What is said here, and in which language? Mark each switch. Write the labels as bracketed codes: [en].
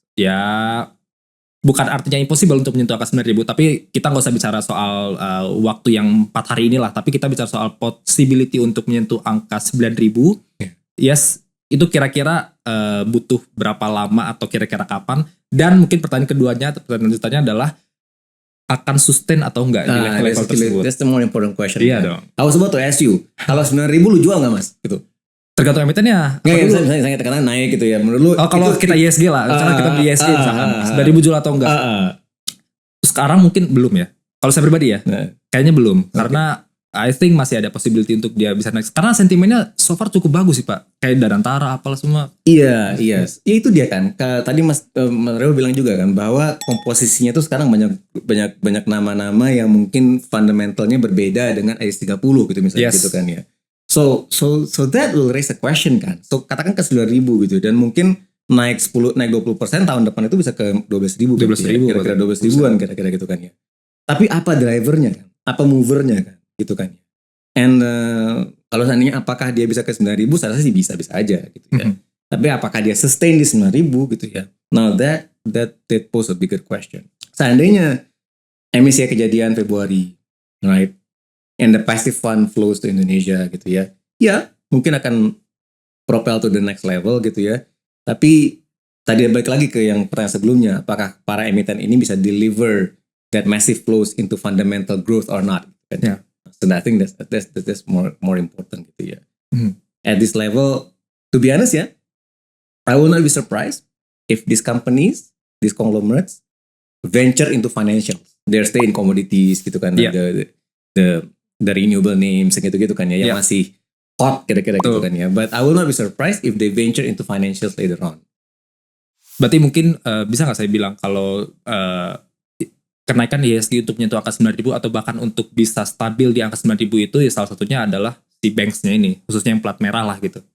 [id] Ya bukan artinya impossible untuk menyentuh angka 9.000, tapi kita nggak usah bicara soal waktu yang 4 hari inilah, tapi kita bicara soal possibility untuk menyentuh angka 9.000. Yes, itu kira-kira butuh berapa lama atau kira-kira kapan? Dan mungkin pertanyaan keduanya, pertanyaan lanjutannya adalah akan sustain atau enggak di level-level tersebut. [en] That's the more important question. [id] Iya dong. [en] I was about to ask you, [id] kalau 9.000 lu jual nggak mas? Gitu. Tergantung emitennya. Nggak, misalnya katakan naik gitu ya. Menurut lu? Kalau itu, kita ISG lah, misalnya kita beli ISG misalkan 9.000 jual atau enggak? Sekarang mungkin belum ya. Kalau saya pribadi ya, kayaknya belum. Karena [en] I think [id] masih ada possibility untuk dia bisa naik. Karena sentimennya so far cukup bagus sih Pak. Kayak Danantara apalah semua. Iya. Ya itu dia kan. Tadi Mas Reo bilang juga kan bahwa komposisinya tuh sekarang banyak nama-nama yang mungkin fundamentalnya berbeda dengan IS30 gitu misalnya gitu kan ya. [en] So that will raise a question kan. [id] So katakan ke 9.000 gitu dan mungkin naik 20% tahun depan itu bisa ke 12.000 gitu ya. Kira-kira 12.000-an kira-kira gitu kan ya. Tapi apa drivernya kan? Apa movernya kan? Gitu kan. And kalau seandainya apakah dia bisa ke 9.000, saya rasa sih bisa-bisa aja gitu ya. Tapi apakah dia sustain di 9.000 gitu ya. [en] Now that pose a bigger question. [id] Seandainya emisi kejadian Februari, right? [en] And the passive fund flows to Indonesia [id] gitu ya. Ya, mungkin akan [en] propel to the next level gitu ya. [id] Tapi tadi balik lagi ke yang pertanyaan sebelumnya, apakah para emiten ini bisa [en] deliver that massive flows into fundamental growth or not? [id] Kan? [en] Yeah. So I think that's more important [id] gitu ya. [en] At this level, to be honest ya, I will not be surprised if these companies, these conglomerates, venture into financials. They stay in commodities [id] gitu kan, [en] the renewable names [id] gitu kan ya, yang masih hot kira-kira gitu kan ya. [en] But I will not be surprised if they venture into financials later on. [id] Berarti mungkin bisa nggak saya bilang kalau kenaikan ISG untuk menyentuh angka 9.000 atau bahkan untuk bisa stabil di angka 9.000 itu ya salah satunya adalah si banks-nya ini, khususnya yang plat merah lah gitu.